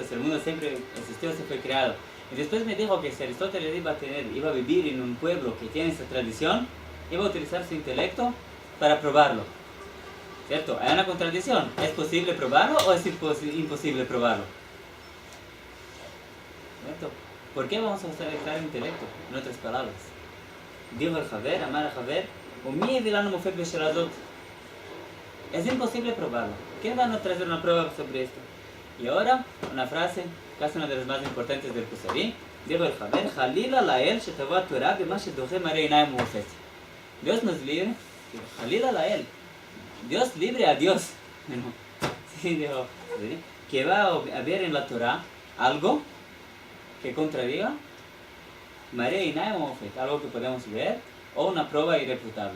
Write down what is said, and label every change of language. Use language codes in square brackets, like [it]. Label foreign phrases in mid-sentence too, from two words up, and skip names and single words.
[es] Si el mundo siempre existió, se fue creado. Y después me dijo que si Aristóteles iba a vivir en un pueblo que tiene esa tradición, iba a utilizar su intelecto para probarlo. ¿Cierto? Hay una contradicción. ¿Es posible probarlo o es imposible probarlo? ¿Cierto? ¿Por qué vamos a usar el intelecto? En otras palabras. dijo el Javer, [he] אמר החבר, ומי הביא לנו מופת בשאלה הזאת? [es] Es imposible probarlo. ¿Quién va a traer una prueba sobre esto? Y ahora, una frase, casi una de las más importantes del Kusari, dijo el Javer, [he] חלילה לאל שתבוא התורה במה שדוחה מראה עיניים ומופת. [es] Dios nos libre, [he] חלילה לאל, [es] Dios libre a Dios. Sí, dijo, que va a haber en la Torah algo que contradiga [he] מראה עיני [es] o Mofet, algo que podemos ver, o una prueba irrefutable.